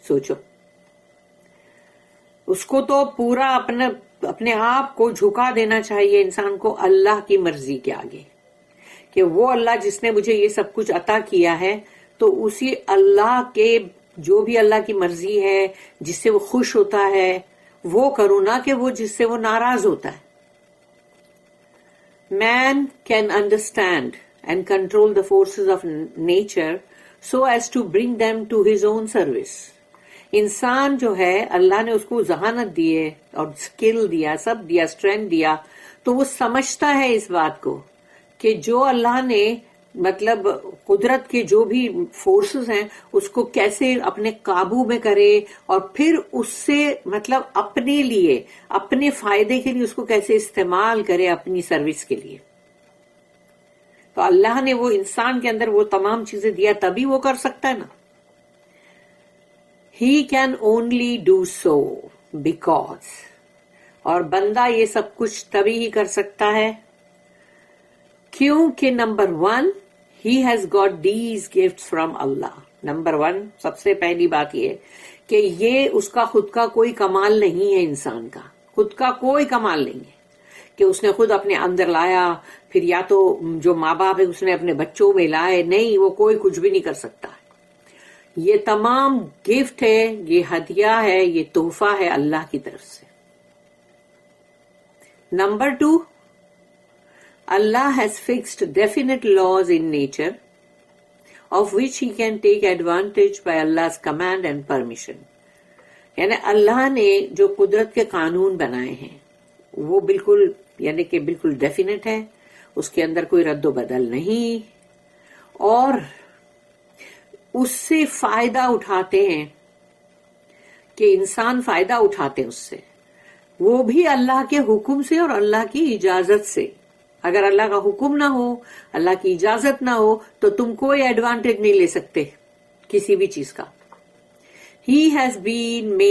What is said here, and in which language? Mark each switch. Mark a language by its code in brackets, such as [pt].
[ur] سوچو, اس کو تو پورا اپنے آپ کو جھکا دینا چاہیے انسان کو اللہ کی مرضی کے آگے, کہ وہ اللہ جس نے مجھے یہ سب کچھ عطا کیا ہے تو اسی اللہ کے جو بھی اللہ کی مرضی ہے جس سے وہ خوش ہوتا ہے وہ کروں, نہ کہ وہ جس سے وہ ناراض ہوتا ہے. [en] Man can understand and control the forces of nature so as to bring them to his own service. [ur] انسان جو ہے اللہ نے اس کو ذہانت دی ہے اور اسکل دیا, سب دیا, اسٹرینتھ دیا, تو وہ سمجھتا ہے اس بات کو کہ جو اللہ نے مطلب قدرت کے جو بھی فورسز ہیں اس کو کیسے اپنے قابو میں کرے اور پھر اس سے مطلب اپنے لیے اپنے فائدے کے لیے اس کو کیسے استعمال کرے اپنی سروس کے لیے. تو اللہ نے وہ انسان کے اندر وہ تمام چیزیں دیا تبھی وہ کر سکتا ہے نا. [en] He can only do so because, [ur] اور بندہ یہ سب کچھ تبھی ہی کر سکتا ہے کیونکہ number 1 [en] he has got these gifts from Allah. [ur] Number 1 سب سے پہلی بات یہ کہ یہ اس کا خود کا کوئی کمال نہیں ہے, انسان کا خود کا کوئی کمال نہیں ہے کہ اس نے خود اپنے اندر لایا, پھر یا تو جو ماں باپ ہے اس نے اپنے بچوں میں لائے, نہیں, وہ کوئی کچھ بھی نہیں کر سکتا. یہ تمام گفٹ ہے, یہ ہدیہ ہے, یہ تحفہ ہے اللہ کی طرف سے. [en] Number 2, Allah has fixed definite laws in nature of which he can take advantage by Allah's command and permission. [ur] یعنی اللہ نے جو قدرت کے قانون بنائے ہیں وہ بالکل یعنی کہ بالکل ڈیفینٹ ہے، اس کے اندر کوئی رد و بدل نہیں، اور اس سے فائدہ اٹھاتے ہیں کہ انسان فائدہ اٹھاتے ہیں اس سے، وہ بھی اللہ کے حکم سے اور اللہ کی اجازت سے۔ اگر اللہ کا حکم نہ ہو، اللہ کی اجازت نہ ہو، تو تم کوئی ایڈوانٹیج نہیں لے سکتے کسی بھی چیز کا۔ [en] He has been